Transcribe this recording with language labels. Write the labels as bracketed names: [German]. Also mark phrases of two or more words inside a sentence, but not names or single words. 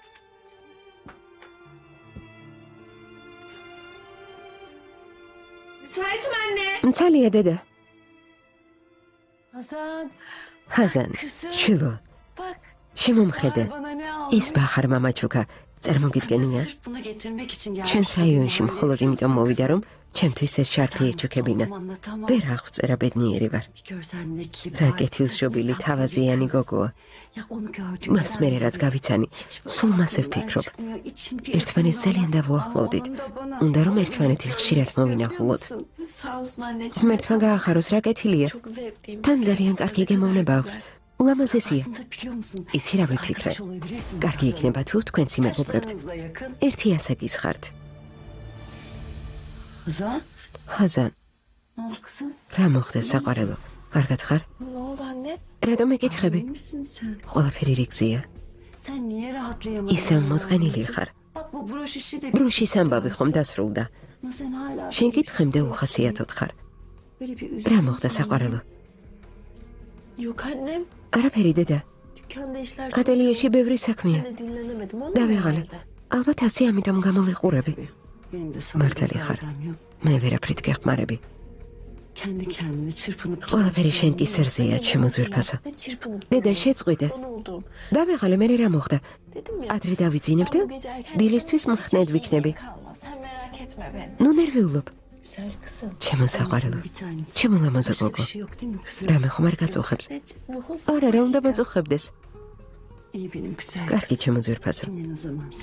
[Turkish] Müsaitim anne. [Georgian] მცალია დედა. [Turkish] Hazan [Georgian] ხაზან, შულო, [Turkish] bak. [Georgian] შემომხედე. [Turkish] Bana ne almış? [Georgian] ის ბახარ მამაჩუკა, წარმოგიდგენია? [Turkish] Sırf bunu getirmek için gelmiş. [Georgian] ჩვენს რაიონში მხოლოდ იმიტომ მოვიდა, რომ ჩემთვის ეს შარფი ეჩუქებინა. ვერ აღწერა ბედნიერი ვარ. რა კეთილშობილი თავაზიანი გოგოა. მას მერე რაც გავიცანი, სულ მასე ვფიქრობ. ერთმანეთს ძალიან დავუახლოვდით. უნდა რომ ერთმანეთი ხშირად მოვინახულოთ. [Turkish] Sağ olsun anneciğim. [Georgian] ღმერთმა გაახაროს, რა კეთილია. [Turkish] Çok zevkliymiş. [Georgian] თან ძალიან კარგი გემოვნება აქვს. ულამაზესია. იცი რა ვიფიქრე? კარგი იქნება თუ თქვენც იმეგობრებთ. ერთი ასაკის ხართ. [Turkish] Hazan? [Georgian] ხაზან, [Turkish] Ne oldu kızım? [Georgian] რა მოხდა საყვარელო? კარგად ხარ? [Turkish] Ne oldu anne? [Georgian] რატომ ეკითხები? [Turkish] Misin sen? [Georgian] ყველაფერი რიგზია. [Turkish] Sen niye rahatlayamadın? [Georgian] ისევ მოწყენილი ხარ. [Turkish] Bak bu broş işi de [Georgian] ბროშის ამბავი ხომ დასრულდა. [Turkish] Ama sen hala [Georgian] შენ კითხემდე უხასიათოდ ხარ. [Turkish] böyle bir [Georgian] რა moxda საყვარელო? [Turkish] Yok annem. [Georgian] არაფერი დედა. [Turkish] Dükkanda işler çok [Georgian] ატელიეში ბევრი საქმეა. [Turkish] Ben de dinlenemedim. Onu [Georgian] დავეღალე. ალბათ ასე ამიტომ გამოვიყურები. [Turkish] Benim de sana [Georgian] მართალი ხარ. [Turkish] iradem yok. [Georgian] მე ვერაფრით გეხმარები. [Turkish] Kendi kendine çırpınıp [Georgian] ყველაფერი შენ კისერზეა, ჩემო ძვირფასო. [Turkish] Ne çırpınıp [Georgian] დედა შეწყვიდე. [Turkish] Son oldum. [Georgian] დავეღალე, მე რა მოხდა? [Turkish] Dedim ya. [Georgian] ადრე დავიძინებ და [Turkish] bu gece erken [Georgian] დილისთვის [Turkish] çıkarsan [Georgian] მხნედ [Turkish] hiçbir [Georgian] ვიქნები. [Turkish] şey kalmaz. Sen merak etme beni. [Georgian] ნუ ნერვიულობ. [Turkish] Güzel kızım. [Georgian] ჩემო საყვარელო. [Turkish] bir tanesi. [Georgian] ჩემო ლამაზო [Turkish] Başka [Georgian] გოგო. [Turkish] bir şey yok değil mi kızım? [Georgian] რამე ხომ არ გაწუხებს? Nuhus. არა, რა უნდა მოწუხებდეს? [Turkish] İyi benim güzel [Georgian] კარგი, [Turkish] kızım. [Georgian] ჩემო ძვირფასო. [Turkish] Dinlen o zaman sen.